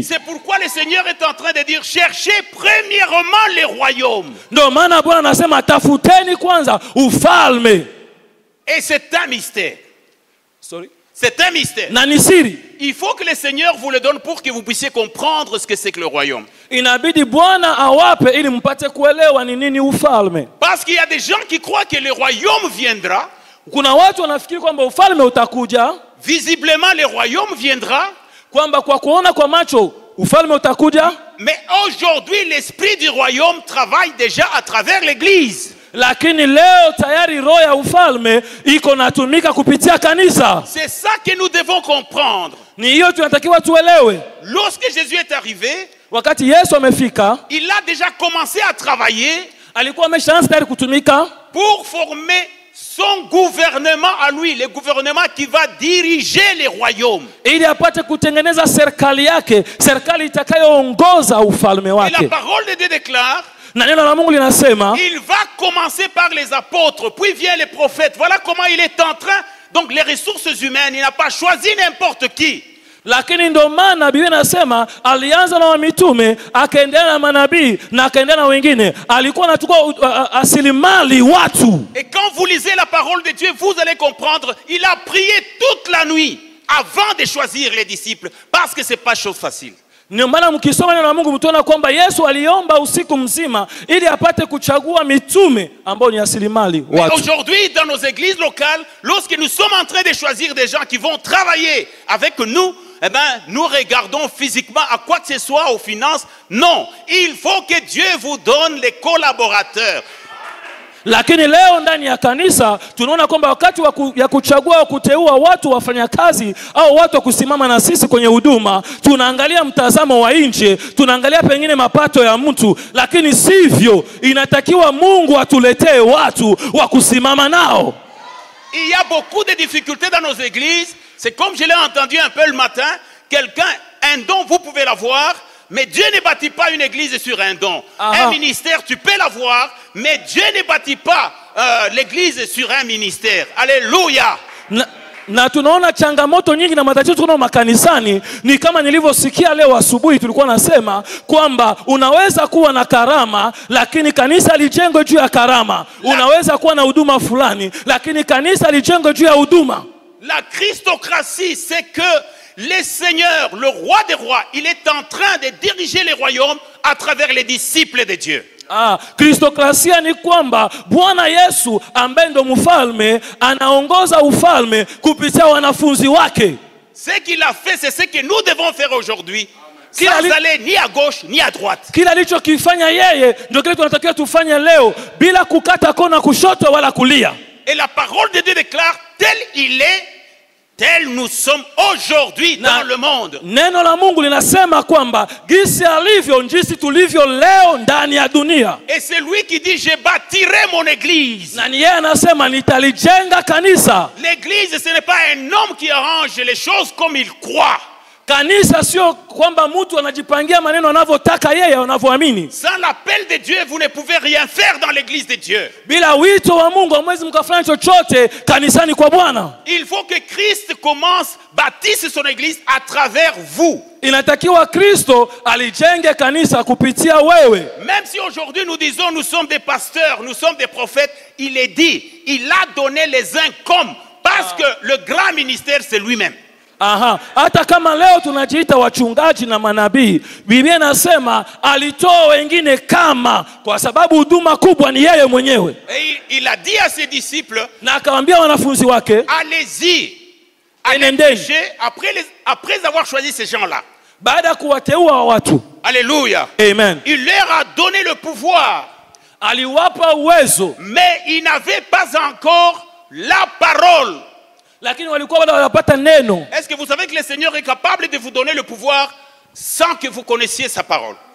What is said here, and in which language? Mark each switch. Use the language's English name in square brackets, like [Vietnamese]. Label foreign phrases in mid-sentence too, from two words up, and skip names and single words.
[French] C'est pourquoi le Seigneur est en train de dire cherchez premièrement les royaumes. [Swahili] Ndio maana Bwana anasema tafuteni kwanza ufalme. [French] Et c'est un mystère. Sorry. C'est un mystère. [Swahili] na ni siri. [French] Il faut que le Seigneur vous le donne pour que vous puissiez comprendre ce que c'est que le royaume. [Swahili] Inabidi Bwana awape ili mpate kuelewa ni nini ufalme. [French] Parce qu'il y a des gens qui croient que le royaume viendra. [Swahili] Kuna watu wanafikiri kwamba ufalme utakuja. [French] Visiblement, le royaume viendra. [Swahili] Kwamba kwa kuona kwa macho ufalme utakuja. [French] Mais aujourd'hui, l'esprit du royaume travaille déjà à travers l'église. [Swahili] Lakini leo tayari roho ya ufalme iko natumika kupitia kanisa. [French] C'est ça que nous devons comprendre. [Swahili] Ni hiyo tunatakiwa tuelewe. [French] Lorsque Jésus est arrivé, [Swahili] Wakati Yesu amefika, [French] il a déjà commencé à travailler [Swahili] alikuwa ameshaanza tayari kutumika [French] pour former son gouvernement à lui, le gouvernement qui va diriger les royaumes. [Swahili] ili apate kutengeneza serikali yake, serikali itakayoongoza ufalme [French] Et [Swahili] wake. [French] la parole de Dieu déclare, [Swahili] Na neno la Mungu linasema [French] il va commencer par les apôtres, puis vient les prophètes. Voilà comment il est en train. Donc les ressources humaines, il n'a pas choisi n'importe qui. [Swahili] lakini ndio maana Biblia inasema alianza na mitume, akaendelea na manabii na akaendelea na wengine. Alikuwa anachukua asilimali watu. [French] Et quand vous lisez la parole de Dieu, vous allez comprendre, il a prié toute la nuit avant de choisir les disciples, parce que c'est pas chose facile. [Swahili] Ndio maana mkisoma neno la Mungu mtaona kwamba Yesu aliomba usiku mzima ili apate kuchagua mitume ambao ni asilimali watu. [French] Aujourd'hui, dans nos églises locales, lorsque nous sommes en train de choisir des gens qui vont travailler avec nous, eh ben, nous regardons physiquement à quoi que ce soit, aux finances. Non, il faut que Dieu vous donne les collaborateurs. [Swahili] Lakini leo ndani ya kanisa tunaona kwamba wakati ya kuchagua kuteua watu wafanyakazi au watu wa kusimama na sisi kwenye huduma, tunaangalia mtazamo wa nje, tunaangalia pengine mapato ya mtu, lakini sivyo. Inatakiwa Mungu atuletee watu wa kusimama nao. [French] Il y a beaucoup de difficultés dans nos églises. C'est comme je l'ai entendu un peu le matin. Quelqu'un, un don, vous pouvez l'avoir, mais Dieu ne bâtit pas une église sur un don. Aha. Un ministère, tu peux l'avoir, mais Dieu ne bâtit pas l'église sur un ministère. Alléluia. [Swahili] Na tunaona changamoto nyingi na matatizo tunao makanisani. Ni kama nilivyosikia leo asubuhi tulikuwa nasema kwamba unaweza kuwa na karama lakini kanisa lijengwe juu ya karama. Unaweza kuwa na huduma fulani lakini kanisa lijengwe juu ya huduma. [French] La Christocratie, c'est que le Seigneur, le roi des rois, il est en train de diriger les royaumes à travers les disciples de Dieu. [Swahili] Kristokrasia ni kwamba Bwana Yesu ambaye ndo mfalme anaongoza ufalme kupitia wanafunzi wake. [French] Ce qu'il a fait, c'est ce que nous devons faire aujourd'hui. Sans aller ni à gauche ni à droite. [Swahili] Kila alichokifanya yeye ndio kile tunatakiwa tufanye leo, bila kukata kona kushoto wala kulia. [French] Et la parole de Dieu déclare, tel il est, tel nous sommes aujourd'hui dans le monde. [Swahili] Neno la Mungu linasema kwamba gisi alivyo njisi tulivyo leo ndani ya dunia. [French] Et c'est lui qui dit, je bâtirai mon église. [Swahili] Na yeye anasema nitalijenga kanisa. [French] L'église, ce n'est pas un homme qui arrange les choses comme il croit. [Swahili] Kanisa sio kwamba mtu anajipangia maneno anavyotaka yeye anavyoamini. [French] Sans l'appel de Dieu, vous ne pouvez rien faire dans l'église de Dieu. [Swahili] Bila wito wa Mungu hamwezi mkafanya chochote kanisani kwa Bwana. [French] Il faut que Christ commence, bâtisse son église à travers vous. [Swahili] Inatakiwa Kristo alijenge kanisa kupitia wewe. [French] Même si aujourd'hui nous disons nous sommes des pasteurs, nous sommes des prophètes, il est dit, il a donné les uns comme, parce que le grand ministère c'est lui-même. [Swahili] Hata kama leo tunajiita wachungaji na manabii, Biblia inasema alitoa wengine kama, kwa sababu huduma kubwa ni yeye mwenyewe. [French] Et il a dit à ses disciples, [Swahili] na akawaambia wanafunzi wake, [French] allez-y, allez prêcher après avoir choisi ces gens-là. [Swahili] Baada kuwateua watu. [French] Alléluia. Amen. Il leur a donné le pouvoir. [Swahili] Aliwapa uwezo. [French] Mais ils n'avaient pas encore la parole. Est-ce que vous savez que le Seigneur est capable de vous donner le pouvoir sans que vous connaissiez sa parole?